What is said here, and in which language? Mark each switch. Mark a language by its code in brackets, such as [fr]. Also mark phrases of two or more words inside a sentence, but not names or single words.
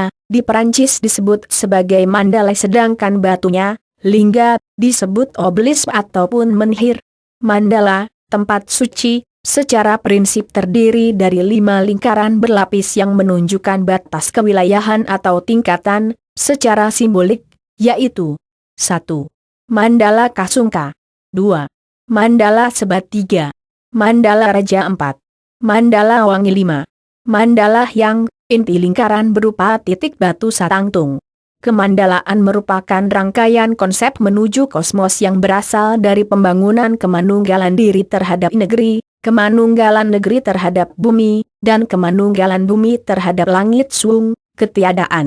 [id] Di Perancis disebut sebagai mandala sedangkan batunya, lingga, disebut obelisk ataupun menhir. Mandala, tempat suci, secara prinsip terdiri dari 5 lingkaran berlapis yang menunjukkan batas kewilayahan atau tingkatan, secara simbolik, yaitu 1. Mandala Kasungka 2. Mandala Sebat 3. Mandala Raja 4. Mandala Wangi 5. Mandala Hyang, inti lingkaran berupa titik batu satangtung. Kemandalaan merupakan rangkaian konsep menuju kosmos yang berasal dari pembangunan kemanunggalan diri terhadap negeri, kemanunggalan negeri terhadap bumi, dan kemanunggalan bumi terhadap langit suung, ketiadaan.